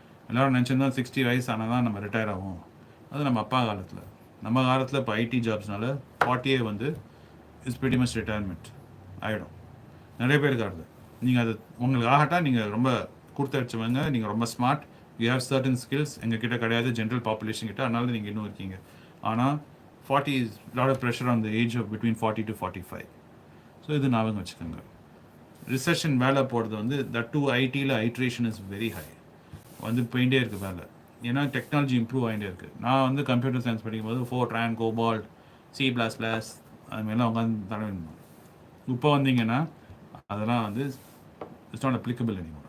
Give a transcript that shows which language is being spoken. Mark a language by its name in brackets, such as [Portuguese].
[Tamil] எல்லோரும் நினச்சிருந்தோம் 60 வயசு ஆனால் தான் நம்ம ரிட்டையர் ஆகும். அது நம்ம அப்பா காலத்தில். நம்ம காலத்தில் இப்போ ஐடி ஜாப்ஸ்னால 40 வந்து இஸ் pretty much ரிட்டையர்மெண்ட் ஆகிடும். நிறைய பேருக்கு ஆகுது. நீங்கள் அது உங்களுக்கு ஆகட்டா, நீங்கள் ரொம்ப கொடுத்தடிச்சவங்க, நீங்கள் ரொம்ப smart, [English] you have certain skills, [Tamil] எங்கள் கிட்ட கிடையாது, ஜென்ரல் பாப்புலேஷன் கிட்ட, அதனால நீங்கள் இன்னும் இருக்கீங்க. [English] ஆனால் 40 is lot of pressure on the age of between 40 to 45. [Tamil] So இது ஞாபகம் வச்சுக்கோங்க. ரிசெஷன் வேலை போடுறது வந்து தட் டூ ஐடியில் ஐட்ரேஷன் இஸ் வெரி ஹை. வந்து போயிட்டே இருக்குது வேலை, ஏன்னா டெக்னாலஜி இம்ப்ரூவ் ஆகிட்டே இருக்குது. நான் வந்து கம்ப்யூட்டர் சயின்ஸ் படிக்கும்போது ஃபோர்ட்ரான், கோபால்ட், C++, அதுமாரிலாம் உட்காந்து தடவிடணும். இப்போ வந்தீங்கன்னா அதெல்லாம் வந்து [English] It's not applicable anymore.